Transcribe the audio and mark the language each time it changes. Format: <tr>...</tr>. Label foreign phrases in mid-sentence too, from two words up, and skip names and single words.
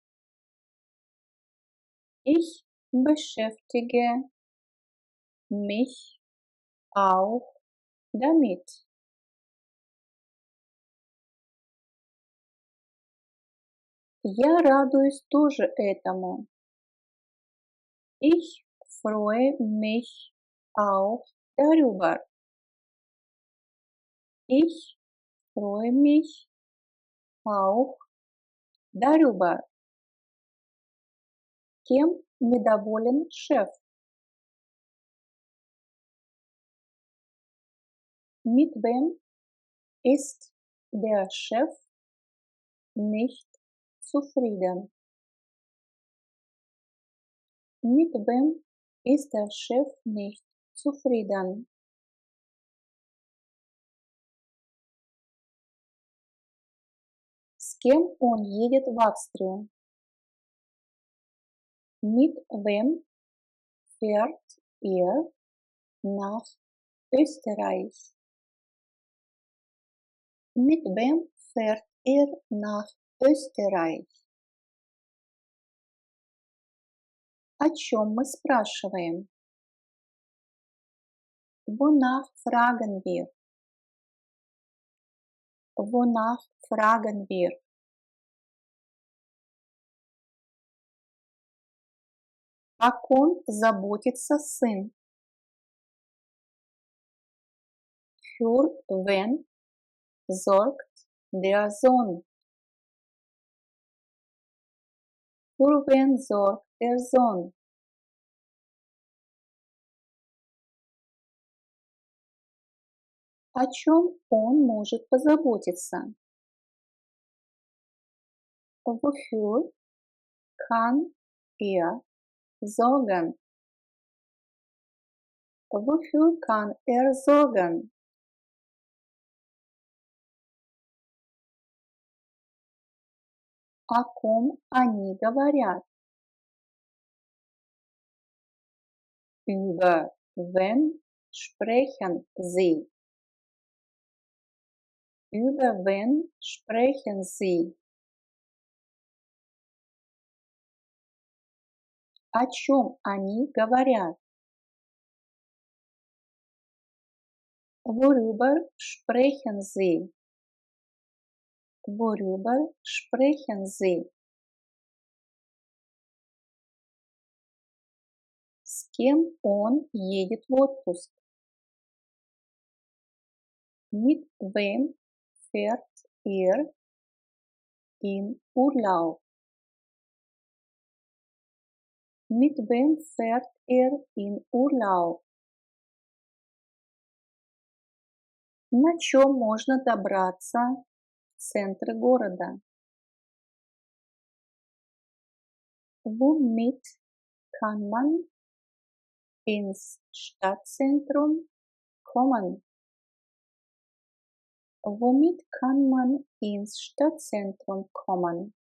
<de>Ich beschäftige mich auch damit.</de> <ru>Я радуюсь тоже этому.</ru> <de>Ich freue mich auch darüber. Ich freue mich auch darüber.</de> <ru>Кем недоволен шеф?</ru> <de>Mit wem ist der Chef nicht zufrieden? Mit wem ist der Chef nicht zufrieden?</de> <ru>С кем он едет в Австрию?</ru> <de>Mit wem fährt er nach Österreich? Mit wem fährt er nach Österreich?</de> <ru>О чем мы спрашиваем?</ru> <de>Wonach fragen wir? Wonach fragen wir?</de> <ru>О ком заботится сын?</ru> <de>Für wen sorgt der Sohn? Für wen sorgt der Sohn?</de> <ru>О чем он может позаботиться?</ru> <de>Wofür kann er sorgen? Wofür kann er sorgen?</de> <ru>О ком они говорят?</ru> <de>Über wen sprechen Sie? Über wen sprechen Sie?</de> <ru>О чем они говорят?</ru> <de>Worüber sprechen Sie? Worüber sprechen Sie?</de> <ru>С кем он едет в отпуск?</ru> <de>Mit wem fährt er in Urlaub? Mit wem fährt er in Urlaub?</de> <ru>На чем можно добраться в центр города?</ru> <de>Womit kann man ins Stadtzentrum kommen? Womit kann man ins Stadtzentrum kommen?</de>